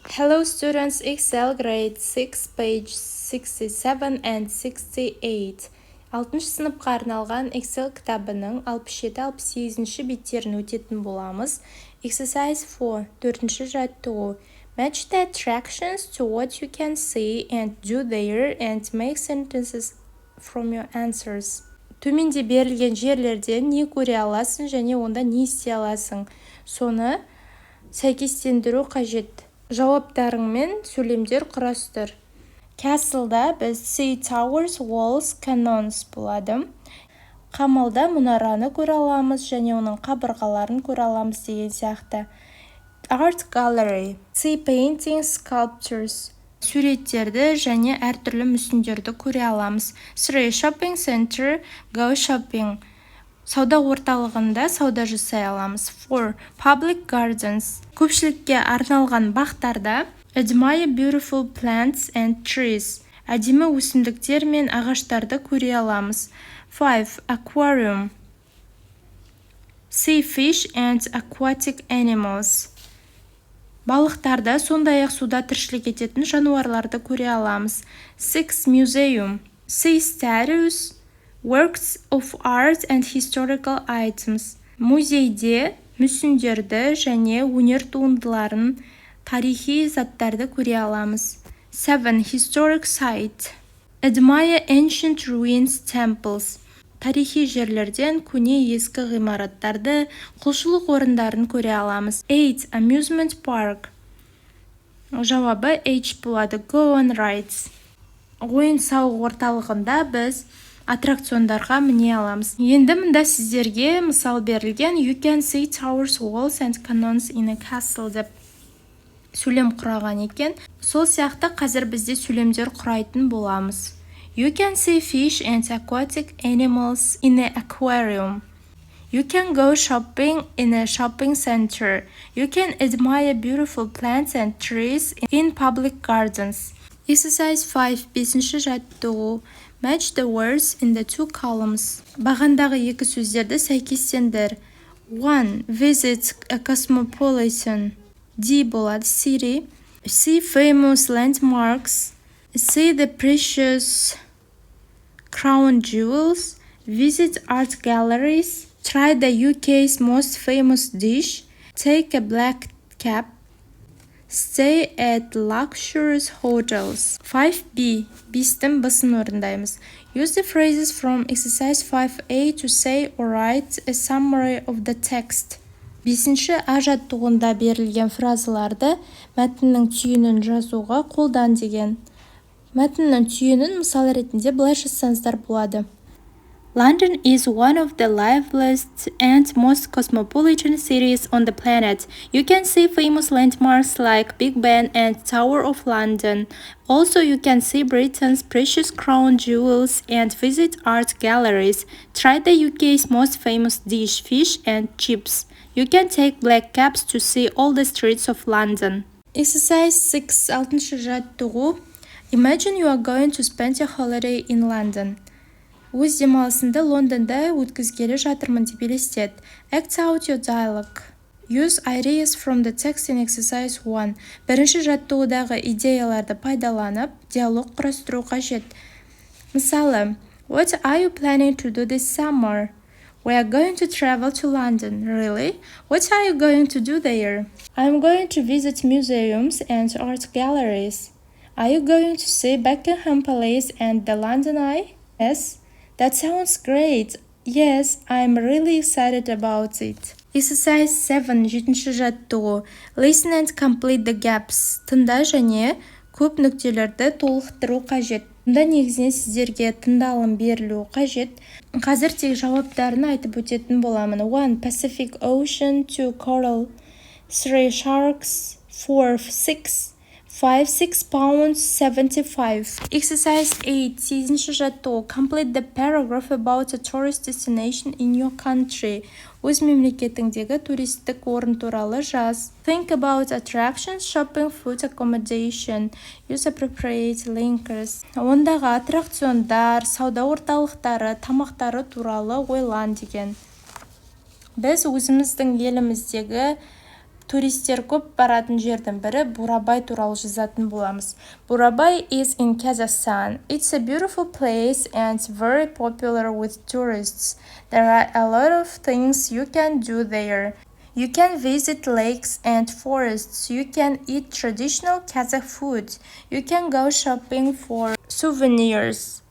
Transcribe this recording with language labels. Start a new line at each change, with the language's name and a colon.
English: Hello students, Excel grade 6 page 67 and 68.
Kazakh: 6 сыныпқа арналған Excel кітабының 67-68 беттерін өтетін боламыз.
English: Exercise 4,
Kazakh: 4-ші жаттығу.
English: Match the attractions to what you can see and do there and make sentences from your answers.
Kazakh: Төменде берілген жерлерден не көре аласың және онда не істей аласың. Соны сәйкестендіру қажет. Жауаптарыңмен сөйлемдер құрастыр.
English: Castle'да
Kazakh: біз
English: see towers, walls, cannons
Kazakh: болады. Қамалда мұнараны көре аламыз және оның қабырғаларын көре аламыз деген сияқты.
English: Art gallery, see paintings, sculptures.
Kazakh: Суреттерді және әртүрлі мүсіндерді көре аламыз.
English: 3. Shopping center, go shopping.
Kazakh: Сауда орталығында сауда жасай аламыз.
English: 4. Public gardens.
Kazakh: Көпшілікке арналған бақтарда
English: admire beautiful plants and trees.
Kazakh: Әдемі өсімдіктер мен ағаштарды көре аламыз.
English: 5. Aquarium. See fish and aquatic animals.
Kazakh: Балықтарда, сондай-ақ суда тіршілік ететін жануарларды көре аламыз.
English: 6. Museum. See statues, works of art and historical items.
Kazakh: Музейде мүсіндерді және өнер туындыларын, тарихи заттарды көре аламыз.
English: 7. Historic site. Admire ancient ruins, temples.
Kazakh: Тарихи жерлерден көне ескі ғимараттарды, құлшылық орындарын көре аламыз.
English: 8. Amusement park.
Kazakh: Жауабы H болады.
English: Go on rides.
Kazakh: Ойын-сауық орталығында біз аттракциондарға міне аламыз. Енді мұнда сіздерге мысал берілген
English: You can see towers, walls and cannons in a castle
Kazakh: деп сөйлем құраған екен. Сол сияқты қазір бізде сөйлемдер құрайтын боламыз.
English: You can see fish and aquatic animals in an aquarium. You can go shopping in a shopping center. You can admire beautiful plants and trees in public gardens. Exercise 5.
Kazakh: 5-ші жаттығу.
English: Match the words in the two columns.
Kazakh: Бағандағы екі сөздерді сәйкестендір.
English: 1. Visit a cosmopolitan. D болады. City. See famous landmarks. See the precious crown jewels. Visit art galleries. Try the UK's most famous dish. Take a black cab. Stay at luxurious hotels. 5B.
Kazakh: Бістің басын орындаймыз.
English: Use the phrases from exercise 5A to say or write a summary of the text.
Kazakh: 5-ші А жаттығуында берілген фразаларды мәтіннің түйінін жазуға қолдан деген. Мәтіннің түйінін мысал ретінде былай жазсаңыздар болады.
English: London is one of the liveliest and most cosmopolitan cities on the planet. You can see famous landmarks like Big Ben and Tower of London. Also, you can see Britain's precious crown jewels and visit art galleries. Try the UK's most famous dish, fish and chips. You can take black cabs to see all the streets of London. Exercise 6.
Kazakh: 6-ші жаттығу.
English: Imagine you are going to spend your holiday in London.
Kazakh: Өз демалысында Лондонда өткізгелі жатырмын деп елестет.
English: Act out your dialogue. Use ideas from the text in exercise 1.
Kazakh: Бірінші жаттығудағы идеяларды пайдаланып, диалог құрастыру қажет. Мысалы,
English: What are you planning to do this summer? We are going to travel to London. Really? What are you going to do there? I'm going to visit museums and art galleries. Are you going to see Buckingham Palace and the London Eye? Yes. That sounds great. Yes, I'm really excited about it. Exercise 7.
Kazakh: 7-ші жаттығу.
English: Listen and complete the gaps.
Kazakh: Тыңда және көп нүктелерді толықтыру қажет. Мұнда негізінен сіздерге тыңдалым берілу қажет. Қазір тек жауаптарын айтып өтетін боламын.
English: 1. Pacific Ocean. 2. Coral. 3. Sharks. 4. 6. 5, 6 pounds, 75. Exercise 8.
Kazakh: 8-ші жаттығу.
English: Complete the paragraph about a tourist destination in your country.
Kazakh: Өз мемлекетіңдегі туристік орын туралы жаз.
English: Think about attractions, shopping, food, accommodation. Use appropriate linkers.
Kazakh: Ондағы аттракциондар, сауда орталықтары, тамақтары туралы ойлан деген. Біз өзіміздің еліміздегі туристер көп баратын жердің бірі Бурабай туралы жазатын боламыз.
English: Burabay is in Kazakhstan. It's a beautiful place and very popular with tourists. There are a lot of things you can do there. You can visit lakes and forests. You can eat traditional Kazakh food. You can go shopping for souvenirs.